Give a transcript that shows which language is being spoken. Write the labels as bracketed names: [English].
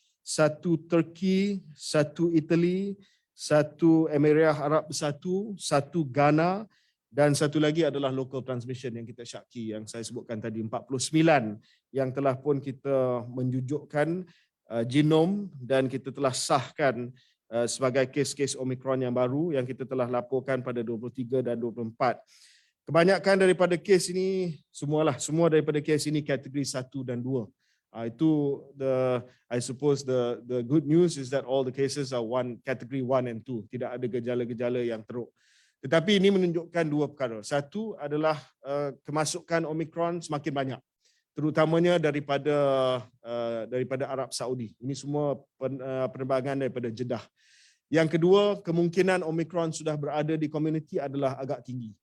[Malay] 1 Turki, 1 Italy, 1 Emirat Arab Bersatu, 1 Ghana, dan 1 lagi adalah local transmission yang kita syaki yang saya sebutkan tadi, 49 yang telah pun kita menjujukkan genom dan kita telah sahkan sebagai kes-kes Omicron yang baru yang kita telah laporkan pada 23 dan 24. Kebanyakan daripada kes ini, semua daripada kes ini kategori 1 dan 2. Itu [English] I suppose the good news is that all the cases are category 1 and 2. [Malay] Tidak ada gejala-gejala yang teruk. Tetapi ini menunjukkan 2 perkara. Satu adalah kemasukan Omicron semakin banyak, terutamanya daripada Arab Saudi. Ini semua penerbangan daripada Jeddah. Yang kedua, kemungkinan Omicron sudah berada di komuniti adalah agak tinggi.